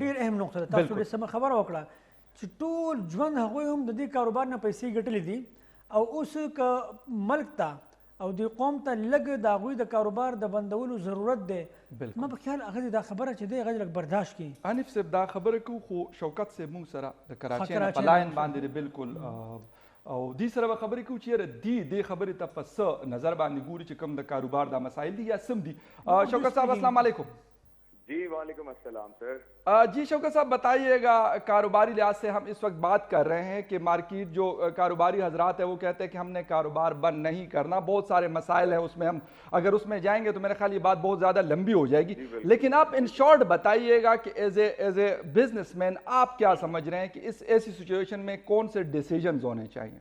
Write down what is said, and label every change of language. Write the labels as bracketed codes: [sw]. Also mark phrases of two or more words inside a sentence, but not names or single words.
[ps] ډېر اهم نقطه ده تاسو ډېر سمه خبره وکړه چې ټول ژوند هغوی هم د دې کاروبار نه پیسې ګټلې دي او اوس که ملک ته او د قوم ته لږ د هغوی د کاروبار د بندولو ضرورت دی ما په خیال هغه دا خبره چې دی هغه لږ برداشت کړي حنیف صاحب دا خبره کوو خو شوکت صاحب موږ سره د کراچۍ نه په لاین باندې دی بالکل او دې سره به خبرې کوو چې یاره دې خبرې ته په څه نظر باندې ګوري چې کوم د کاروبار دا مسایل دي یا سم دي شوکت صاحب السلام علیکم [ur] جی وعلیکم السلام سر. جی شوکت صاحب بتائیے گا، کاروباری لحاظ سے ہم اس وقت بات کر رہے ہیں کہ مارکیٹ جو کاروباری حضرات ہے وہ کہتے ہیں کہ ہم نے کاروبار بند نہیں کرنا، بہت سارے مسائل ہیں اس میں، ہم اگر اس میں جائیں گے تو میرے خیال یہ بات بہت زیادہ لمبی ہو جائے گی. لیکن آپ [en] in short [ur] بتائیے گا کہ [en] as a businessman [ur] آپ کیا سمجھ رہے ہیں کہ اس ایسی سچویشن میں کون سے ڈسیژن ہونے چاہئیں?